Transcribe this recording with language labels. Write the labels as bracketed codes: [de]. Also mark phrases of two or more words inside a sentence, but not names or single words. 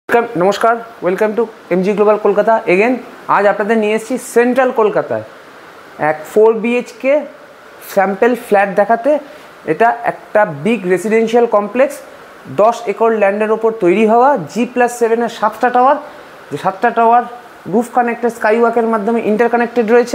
[en] नमस्कार, welcome to MG Global Kolkata again. [bn] आज আপনাদের নিয়ে এসেছি সেন্ট্রাল কলকাতায় এক 4 BHK [en] sample flat [bn] দেখাতে। এটা একটা [en] big residential complex, [bn] 10 একর ল্যান্ডের ওপর তৈরি হওয়া, G+7 এর 7টা টাওয়ার, যে 7টা টাওয়ার [en] roof connected sky [bn] ওয়াকের মাধ্যমে ইন্টারকানেক্টেড রয়েছে।